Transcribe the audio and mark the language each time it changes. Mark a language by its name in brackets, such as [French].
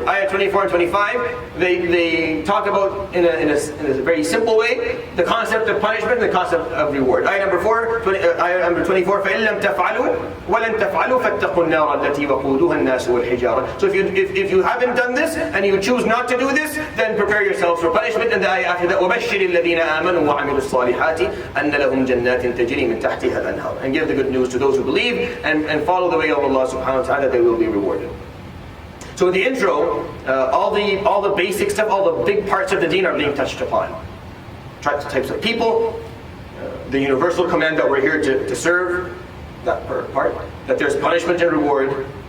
[English] Ayat 24 and 25, they talk about in a very simple way the concept of punishment and the concept of reward. Ayat number 24, [Arabic] فَإِن لَمْ تَفْعَلُوا وَلَن تَفْعَلُوا فَاتَّقُوا النَّارَ الَّتِي وَقُودُهَا النَّاسُ وَالْحِجَارَةُ. [English] So if you haven't done this and you choose not to do this, then prepare yourselves for punishment. And the ayat after that, [Arabic] وَبَشِّرِ الَّذِينَ آمَنُوا وَعَمِلُوا الصَّالِحَاتِ أَنَّ لَهُمْ جَنَّاتٍ تَجْرِي مِن تَحْتِهَا الْأَنْهَارُ. [English] And give the good news to those who believe and follow the way of Allah subhanahu wa ta'ala, that they will be rewarded. So in the intro, all the basic stuff, all the big parts of the deen are being touched upon. Types of people, the universal command that we're here to serve, that part, that there's punishment and reward.